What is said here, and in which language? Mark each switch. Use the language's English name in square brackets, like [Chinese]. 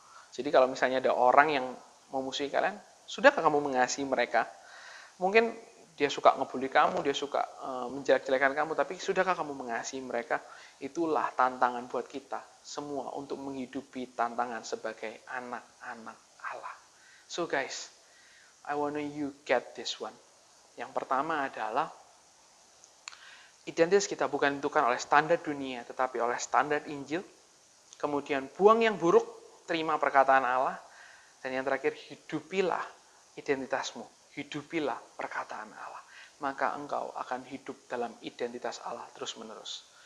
[Indonesian] Jadi kalau misalnya ada orang yang memusuhi kalian, sudahkah kamu mengasihi mereka? Mungkin dia suka ngebully kamu, dia suka menjelek-jelekan kamu, tapi sudahkah kamu mengasihi mereka? Itulah tantangan buat kita semua untuk menghidupi tantangan sebagai anak-anak Allah. [English] So guys, I want you get this one. [Indonesian] Yang pertama adalah identitas kita bukan ditentukan oleh standar dunia, tetapi oleh standar Injil. Kemudian buang yang buruk, terima perkataan Allah. Dan yang terakhir, hidupilah identitasmu. Hidupilah perkataan Allah. Maka engkau akan hidup dalam identitas Allah terus-menerus.